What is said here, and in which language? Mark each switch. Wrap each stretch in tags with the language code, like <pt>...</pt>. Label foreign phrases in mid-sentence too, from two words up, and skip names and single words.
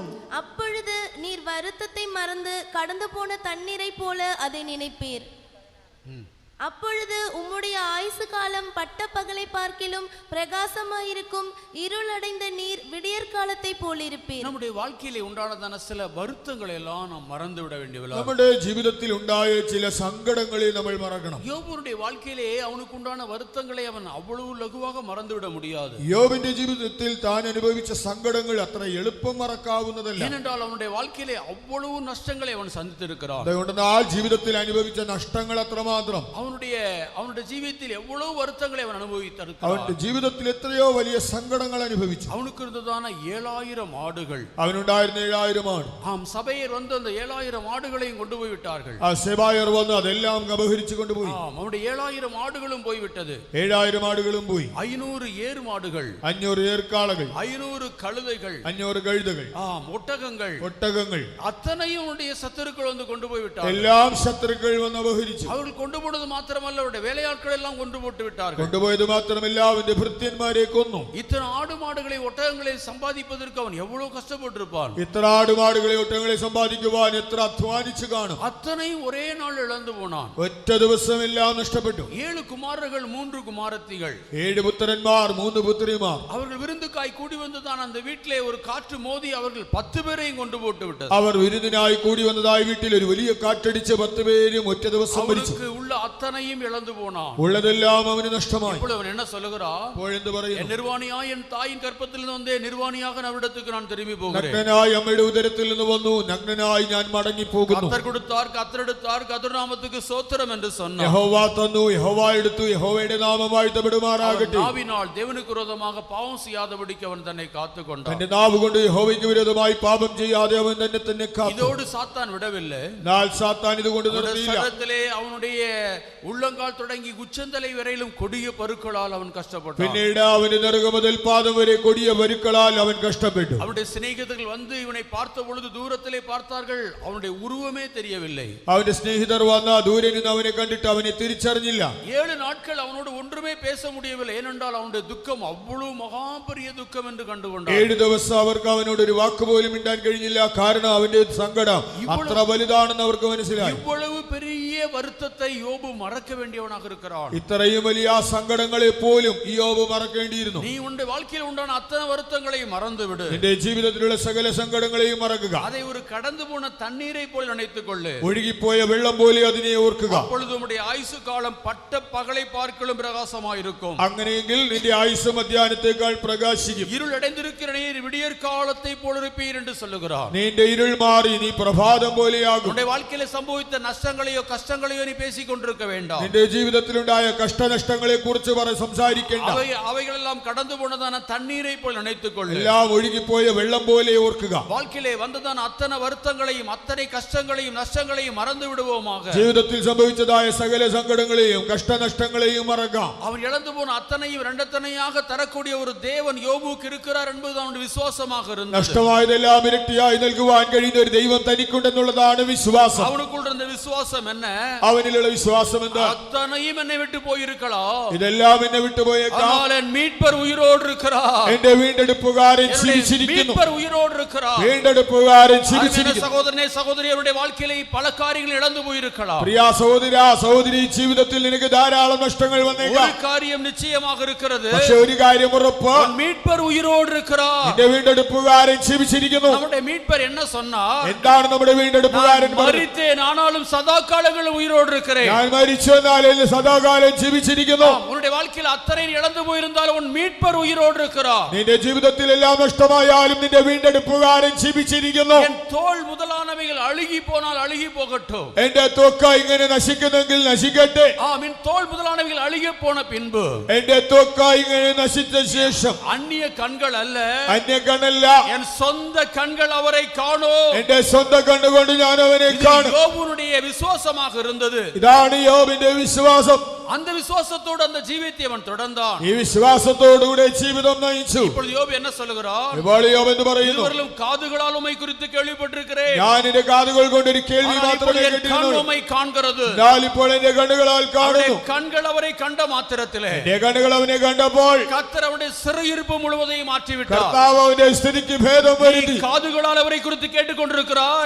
<ta>அப்பொழுது நீர் வருத்தத்தை மறந்து கடந்து போன தண்ணீரை போல அதை நினைப்பீர். அப்பொழுது உம்முடைய ஆயுசு காலம் பட்ட பகலை பார்க்கிலும் பிரகாசமாயிருக்கும். இருளடைந்த நீர் விடியற் காலத்தை போலிருப்பீர். நம்முடைய வாழ்க்கையிலே உண்டானதான சில வருத்தங்களை எல்லாம் நாம் மறந்து விட வேண்டியது.</ta> <ml>നമ്മുടെ ജീവിതത്തിൽ ഉണ്ടായ ചില സങ്കടങ്ങളെ നമ്മൾ മറക്കണം.</ml> <ta>யோபுடைய வாழ்க்கையிலே அவனுக்கு உண்டான வருத்தங்களை அவன் அவ்வளவு லகுவாக மறந்து விட முடியாது.</ta> <ml>യോബിന്റെ ജീവിതത്തിൽ താൻ അനുഭവിച്ച സങ്കടങ്ങൾ അത്ര എളുപ്പം മറക്കാവുന്നതല്ല.</ml> <ta>ஏனென்றால் அவனுடைய வாழ்க்கையிலே அவ்வளவு நஷ்டங்களை அவன் சந்தித்திருக்கிறான்.</ta> <ml>അതുകൊണ്ട് ആ ജീവിതത്തിൽ അനുഭവിച്ച നഷ്ടങ്ങൾ അത്രമാത്രം.</ml> <ta>அவனுடைய ஜீவிதத்தில் எவ்வளவு வருத்தங்களை அவன் அனுபவித்திருக்கிறான்.</ta> <ml>അവന്റെ ജീവിതത്തിൽ എത്രയോ വലിയ സങ്കടങ്ങൾ അനുഭവിച്ചു.</ml> <ta>அவனுக்கு இருந்ததான 7000 ஆடுகள்,</ta> <ml>അവനുണ്ടായിരുന്ന 7000 ആട്.</ml> <ta>ஆம், சபையர் வந்து அந்த 7000 ஆடுகளையும் கொண்டு போய் விட்டார்கள்.</ta> <ml>ആ സെബായർ വന്ന് അതെല്ലാം അപഹരിച്ചു കൊണ്ടുപോയി.</ml> <ta>அவனுடைய 7000 ஆடுகளும் போய்விட்டது.</ta> <ml>7000 ആടുകളും പോയി.</ml> <ta>500 ஏர் மாடுகள்,</ta> <ml>500 ഏർക്കാളകൾ,</ml> <ta>500 கழுதைகள்,</ta> <ml>500 കഴുതകൾ,</ml> <ta>ஒட்டகங்கள்,</ta> <ml>ഒട്ടകങ്ങൾ,</ml> <ta>அத்தனையும் அவனுடைய சத்துருக்கள் வந்து கொண்டு போய் விட்டார்கள்.</ta> <ml>എല്ലാം ശത്രുക്കൾ വന്ന് അപഹരിച്ചു.</ml> <ta>அவர்கள் கொண்டு போனது மாத்திரமல்ல, அவருடைய வேலையாட்கள் எல்லாம் கொண்டு போட்டு விட்டார்கள்.</ta> <ml>കൊണ്ടുപോയത് മാത്രമല്ല, അവന്റെ ഭൃത്യന്മാരെ കൊന്നു.</ml> <ta>இத்தனை ஆடு மாடுகளை ஒட்டகங்களை சம்பாதிப்பதற்கு அவன் எவ்வளவு கஷ்டப்பட்டிருப்பான்.</ta> <ml>ഇത്ര ആടുമാടുകളെ ഒട്ടകങ്ങളെ സമ്പാദിക്കുവാൻ എത്ര അധ്വാനിച്ചു കാണും.</ml> <ta>அத்தனையும் ஒரே நாள் இழந்து போனான்.</ta> <ml>ഒറ്റ ദിവസം എല്ലാം നഷ്ടപ്പെട്ടു.</ml> <ta>7 குமாரர்கள் 3 குமாரத்திகள்,</ta> <ml>7 പുത്രന്മാർ 3 പുത്രിമാർ.</ml> <ta>அவர்கள் விருந்துக்காய் கூடி வந்துதான் அந்த வீட்டிலே ஒரு காற்று மோதி அவர்கள் 10 பேரையும் கொண்டு போட்டு விட்டது.</ta> <ml>അവർ വിരുന്നിനായി കൂടി വന്നതായ വീട്ടിൽ ഒരു വലിയ കാറ്റടിച്ച് 10 പേരും ഒറ്റ ദിവസം മരിച്ചു.</ml> <ta>அவனுக்கு உள்ள அத்தனையும் இழந்து போனான்.</ta> <ml>ഉള്ളതെല്ലാം അവന് നഷ്ടമായി.</ml> <ta>ഇപ്പോൾ അവன் என்ன சொல்லுகிறான்?</ta> <ml>എന്ത് പറയുന്നു?</ml> <ta>என் நிர்வாணியாய் என் தாயின் கற்பத்தில் இருந்து வந்தே நிர்வாணியாக அவரிடத்துக்கு நான் திரும்பி போகிறேன்.</ta> <ml>നഗ്നനായി അമ്മയുടെ ഉദരത്തിൽ നിന്ന് വന്നു, നഗ്നനായി ഞാൻ മടങ്ങി പോകുന്നു.</ml> <ta>கர்த்தர் கொடுத்தார், கர்த்தர் எடுத்தார், கர்த்தர் நாமத்துக்கு ஸ்தோத்திரம் என்று சொன்னார்.</ta> <ml>യഹോവ തന്നു, യഹോവ എടുത്തു, യഹോവയുടെ നാമം വാഴ്ത്തപ്പെടുമാറാകട്ടെ.</ml> <ta>நாவினால் தேவனுக்கு விரோதமாக பாவம் செய்யாதபடிக்கு அவன் தன்னை காத்துக்கொண்டான்.</ta> <ml>തന്റെ നാവ് കൊണ്ട് യഹോവയ്ക്ക് വിരോധമായി പാപം ചെയ്യാതെ അവൻ തന്നെ കാത്തു.</ml> <ta>இதோடு சாத்தான் விடவில்லை.</ta> <ml>എന്നാൽ സാത്താൻ ഇതുകൊണ്ട് നിർത്തിയില്ല.</ml> <ta>அவனுடைய உள்ளங்கால் தொடங்கி உச்சந்தலை வரையிலும் கொடிய பருக்களால் அவன் கஷ்டப்பட்டான்.</ta> <ml>പിന്നീട് അവന്റെ നെറുക മുതൽ പാദം വരെ കൊടിയ പരുക്കളാൽ അവൻ കഷ്ടപ്പെട്ടു.</ml> <ta>அவனுடைய சிநேகிதர்கள் வந்து இவனை பார்த்த பொழுது தூரத்திலே பார்த்தார்கள், அவனுடைய உருவமே தெரியவில்லை.</ta> <ml>അവന്റെ സ്നേഹിതർ വന്ന ദൂരെ നിന്ന് അവനെ കണ്ടിട്ട് അവനെ തിരിച്ചറിഞ്ഞില്ല.</ml> <ta>7 நாட்கள் அவனோடு ஒன்றுமே பேச முடியவில்லை. ஏனென்றால் அவனுடைய துக்கம் அவ்வளவு மகா பெரிய துக்கம் என்று கண்டுகொண்டான்.</ta> <ml>7 ദിവസം അവർക്ക് അവനോട് ഒരു വാക്ക് പോലും മിണ്ടാൻ കഴിഞ്ഞില്ല. കാരണം അവന്റെ സങ്കടം അത്ര വലുതാണെന്ന് അവർക്ക് മനസ്സിലായി.</ml> <ta>இவ்வளவு பெரிய வருத்தத்தை யோபு மறக்க வேண்டியவனாக இருக்கிறான்.</ta> <ml>ഇത്രയും വലിയ സങ്കടങ്ങളെ പോലും യോബ് മറക്കേണ്ടിയിരുന്നു.</ml> <ta>நீ உன்னுடைய வாழ்க்கையில் உண்டான அத்தனை வருத்தங்களையும் மறந்து விடு.</ta> <ml>നിന്റെ ജീവിതത്തിലുള്ള സകല സങ്കടങ്ങളെയും മറക്കുക.</ml> <ta>அதை ஒரு கடந்து போன தண்ணீரை போல் நினைத்துக் கொள்ளு.</ta> <ml>ഒഴുകിപ്പോയ വെള്ളം പോലെ അതിനെ ഓർക്കുക.</ml> <ta>அப்பொழுது உம்முடைய ஆயுசு காலம் பட்ட பகலை பார்க்கலும் பிரகாசமாயிருக்கும்.</ta> <ml>അങ്ങനെയെങ്കിൽ നിന്റെ ആയുസ് മധ്യാഹ്നത്തേക്കാൾ പ്രകാശിക്കും.</ml> <ta>இருள் அடைந்திருக்கிற நீர் விடியற் காலத்தை போல் இருப்பீர் என்று சொல்லுகிறார்.</ta> <ml>നിന്റെ ഇരുൾ മാറി നീ പ്രഭാതം പോലെയാകും.</ml> <ta>உன்னுடைய வாழ்க்கையில சம்பவித்த நஷ்டங்களையோ கஷ்டங்களையோ நீ பேசிக் கொண்டிருக்க வேண்டாம்.</ta> <ml>നിന്റെ ജീവിതത്തിലുണ്ടായ കഷ്ടനഷ്ടങ്ങളെ കുറിച്ച് സംസാരിക്കേണ്ട.</ml> <ta>அவைகளெல்லாம் கடந்து போனதான தண்ணீரை போல் நினைத்துக் கொள்ளு.</ta> <ml>എല്ലാം ഒഴുകിപ്പോയ വെള്ളം പോലെ ഓർക്കുക.</ml> <ta>வாழ்க்கையிலே வந்ததான அத்தனை வருத்தங்களையும் அத்தனை கஷ்டங்களையும் நஷ்டங்களையும் மறந்து விடுவோமாக.</ta> <ml>ജീവിതത്തിൽ സംഭവിച്ചതായ സകല സങ്കടങ്ങളെയും കഷ്ടനഷ്ടങ്ങളെയും മറക്കാം.</ml> <ta>அவன் இழந்து போன அத்தனையும் இரண்டத்தனையாக தரக்கூடிய ஒரு தேவன் யோபுவுக்கு இருக்கிறார் என்பது அவனுடைய விசுவாசமாக இருந்தது.</ta> <ml>നഷ്ടമായതെല്ലാം ഇരട്ടിയായി നൽകുവാൻ കഴിയുന്ന ഒരു ദൈവം തനിക്കുണ്ടെന്നുള്ളതാണ് വിശ്വാസം.</ml> <ta>அவனுக்குள் இருந்த விசுவாസം என்ன?</ta> <ml>അവനിലുള്ള വിശ്വാസം എന്താ?</ml> <ta>அத்தனையும் என்னை விட்டு போயிருக்கலாம்,</ta> <ml>ഇതെല്ലാം എന്നെ വിട്ടുപോയേക്കാം,</ml> <ta>ஆனால் என் மீட்பர் உயிரோடு இருக்கிறார்.</ta> <ml>എന്റെ വീണ്ടെടുപ്പുകാരൻ ജീവിച്ചിരിക്കുന്നു.</ml> <ta>மீட்பர் உயிரோடு இருக்கிறார்.</ta> <ml>വീണ്ടെടുപ്പുകാരൻ ജീവിച്ചിരിക്കുന്നു.</ml> <ta>சகோதரனே சகோதரி, அவருடைய வாழ்க்கையிலே பல காரியங்கள் இழந்து போயிருக்கலாம்.</ta> <ml>പ്രിയ സഹോദര സഹോദരി, ജീവിതത്തിൽ നിനക്ക് ധാരാളം നഷ്ടങ്ങൾ വന്നേക്കാം.</ml> <ta>ஒரு காரியம் நிச்சயமாக இருக்கிறது,</ta> <ml>പക്ഷേ ഒരു കാര്യം ഉറപ്പ്,</ml> <ta>மீட்பர் உயிரோடு இருக்கிறார்.</ta> <ml>എന്റെ വീണ്ടെടുപ്പുകാരൻ ജീവിച്ചിരിക്കുന്നു.</ml> <ta>நம்முடைய மீட்பர் என்ன சொன்னார்?</ta> <ml>എന്താണ് നമ്മുടെ വീണ്ടെടുപ്പുകാരൻ പറഞ്ഞത്?</ml> <ta>மரித்தேன், ஆனாலும் சதா காலங்களில் உயிரோடு இருக்கிறேன்.</ta> <ml>ഞാൻ മരിച്ചു എന്നാൽ സദാകാലം ജീവിച്ചിരിക്കുന്നു.</ml> <ta>உன்னுடைய வாழ்க்கையில் அத்தனை இழந்து போயிருந்தாலும் உன் மீட்பர் உயிரோடு இருக்கிறார்.</ta> <ml>നിന്റെ ജീവിതത്തിൽ എല്ലാം നഷ്ടമായാലും നിന്റെ വീണ്ടെടുപ്പുകാരൻ ജീവിച്ചിരിക്കുന്നു.</ml> <ta>என் தோல் முதலானவைகள் அழுகி போனால் அழுகி போகட்டும்,</ta> <ml>എന്റെ ത്വക്ക് ഇങ്ങനെ നശിക്കുന്നെങ്കിൽ നശിക്കട്ടെ.</ml> <ta>என் தோல் முதலானவைகள் அழுகி போன பின்பு</ta> <ml>എന്റെ ത്വക്ക് ഇങ്ങനെ നശിച്ച ശേഷം</ml> <ta>அந்நிய கண்கள் அல்ல,</ta> <ml>അന്യ കണ്ണല്ല,</ml> <ta>என் சொந்த கண்கள் அவரை காணும்.</ta> <ml>എന്റെ സ്വന്തം കണ്ണുകൊണ്ട് ഞാൻ അവനെ കാണും.</ml> <ta>யோபுனுடைய விசுவாசமாக இருந்தது.</ta> <ml>ഇതാണ് യോബിന്റെ വിശ്വാസം.</ml> <ta>அந்த விசுவாசத்தோடு அந்த ஜீவியத்தை அவன் தொடர்ந்தான்.</ta> <ml>ഈ വിശ്വാസത്തോടുകൂടെ ജീവിതം നയിച്ചു.</ml> <ta>இப்பொழுது யோபு என்ன சொல்லுகிறார்?</ta> <ml>ഇപ്പോൾ യോബ് എന്ന് പറയുന്നു,</ml> <ta>இதுவரையிலும் காதுகளால் உம்மை குறித்து கேள்விப்பட்டிருக்கிறேன்,</ta> <ml>ഞാൻ എന്റെ കാതുകൾ കൊണ്ട് ഒരു കേൾവി മാത്രമേ കേട്ടിരുന്നുള്ളൂ,</ml> <ta>உம்மை காண்கிறது.</ta> <ml>എന്നാൽ ഇപ്പോൾ എന്റെ കണ്ണുകളാൽ കാണുന്നു.</ml> <ta>கண்கள் அவரை கண்ட மாத்திரத்திலே</ta> <ml>എന്റെ കണ്ണുകൾ അവനെ കണ്ടപ്പോൾ</ml> <ta>கர்த்தர் அவருடைய சிறையிருப்பு முழுவதையும் மாற்றிவிட்டார்.</ta> <ml>കർത്താവ് അവന്റെ സ്ഥിതിക്ക് ഭേദം വരുത്തി.</ml> <ta>காதுகளால் அவரை குறித்து கேட்டுக்கொண்டிருக்கிறாய்,</ta>